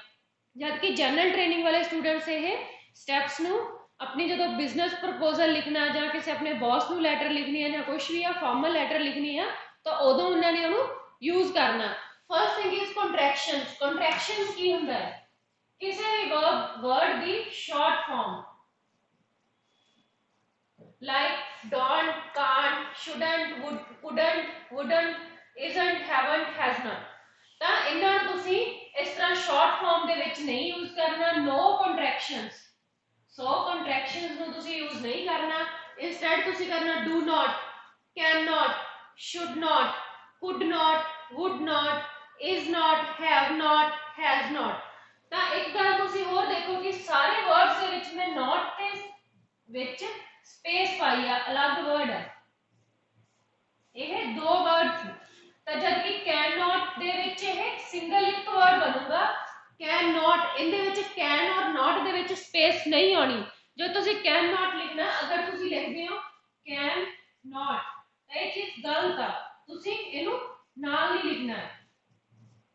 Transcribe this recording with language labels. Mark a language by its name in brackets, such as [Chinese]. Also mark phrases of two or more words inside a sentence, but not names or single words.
[Punjabi] ਜਬਕਿ [English] general training [Punjabi] ਵਾਲੇ ਸਟੂਡੈਂਟਸ ਯੇ ਸਟੈਪਸ ਨੂੰ ਅਪਨੀ ਜੋ [English] business proposal [Punjabi] ਲਿਖਨਾ ਯਾ ਕਿਸੀ ਅਪਨੇ ਬੌਸ ਨੂੰ ਲੈਟਰ ਲਿਖਨੀ ਹੈ ਯਾ ਕੁਛ ਭੀ [English] formal letter [Punjabi] ਲਿਖਨੀ ਹੈ, ਤੋ ਉਦੋਂ ਉਨ੍ਹੋਂਨੇ ਉਨ੍ਹੋਂਨੇ ਯੂਜ਼ ਕਰਨਾ। [English] first thing is contractions. [Punjabi] ਕੰਟਰੈਕਸ਼ਨਸ ਕੀ ਹੁੰਦਾ ਹੈ? ਕਿਸੀ ਭੀ ਵਰਡ ਕੀ [English] short form like don't, can't, shouldn't, would, couldn't, wouldn't, isn't, haven't, has not, [Punjabi] ਤਾਂ ਇਹਨਾਂ ਨੂੰ ਤੁਸੀਂ ਇਸ ਤਰ੍ਹਾਂ [English] short form [Punjabi] ਦੇ ਵਿੱਚ ਨਹੀਂ ਯੂਜ਼ ਕਰਨਾ। [English] no contractions, [Punjabi] ਸੋ ਕੰਟਰੈਕਸ਼ਨਸ ਨੂੰ ਤੁਸੀਂ ਯੂਜ਼ ਨਹੀਂ ਕਰਨਾ। [English] ਇਨਸਟੈਡ [Punjabi] ਤੁਸੀਂ ਕਰਨਾ [English] do not, can not, should not, could not, would not, is not, have not, has not। [Punjabi] ਤਾਂ ਇੱਕ ਗੱਲ ਤੁਸੀਂ ਹੋਰ ਦੇਖੋ ਕਿ ਸਾਰੇ ਵਰਡਸ ਦੇ ਵਿੱਚ ਮੈਂ not ਤੇ ਵਿੱਚ ਸਪੇਸ ਪਾਈ ਹੈ, ਅਲਗ ਵਰਡ ਹੈ, ਯਹ ਦੋ ਵਰਡ। ਤੋ ਜਬਕਿ [English] can not [Punjabi] ਦੇ ਵਿਚ ਯਹ ਸਿੰਗਲ ਏਕ ਵਰਡ ਬਣੂਗਾ, [English] can not [Punjabi] ਇਹਦੇ ਵਿਚ ਕੈਨ ਔਰ ਨੌਟ ਦੇ ਵਿਚ ਸਪੇਸ ਨਹੀਂ ਆਨੀ। ਜੋ ਤੁਸੀ [English] can not [Punjabi] ਲਿਖਨਾ, ਅਗਰ ਤੁਸੀ ਲਿਖਦੇ ਹੋ [English] can not [Punjabi] ਤੋ ਯਹ ਚੀਜ਼ ਗਲਤ ਆ, ਤੁਸੀ ਇਹਨੂ ਨਾਲ ਨਹੀਂ ਲਿਖਨਾ ਹੈ।